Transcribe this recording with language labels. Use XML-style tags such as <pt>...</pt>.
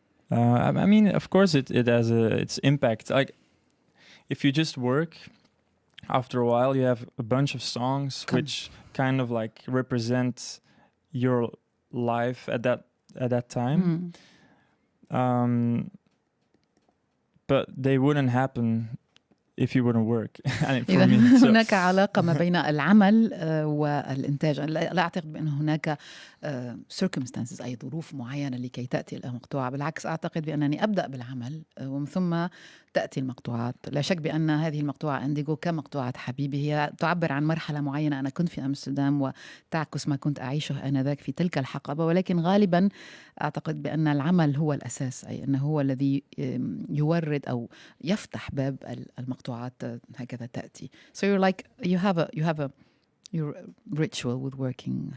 <en>I mean, of course, it has its impact. Like, if you just work, after a while, you have a bunch of songs which kind of like represent your life at that time. But they wouldn't happen if you wouldn't work.</en> <ar>إذا هناك علاقة ما بين العمل والإنتاج. لا أعتقد بأن هناك circumstances أي ظروف معينة لكي تأتي المقطوعة. بالعكس أعتقد بأنني أبدأ بالعمل ومن ثم تأتي المقطوعات. لا شك بأن هذه المقطوعة إنديغو كمقطوعة حبيبي هي تعبر عن مرحلة معينة أنا كنت في أمستردام وتعكس ما كنت أعيشه آنذاك في تلك الحقبة، ولكن غالبا أعتقد بأن العمل هو الأساس، أي أنه هو الذي يورد أو يفتح باب المقطوعات هكذا تأتي.</ar> <en>So you're like you have a your ritual with working.</en>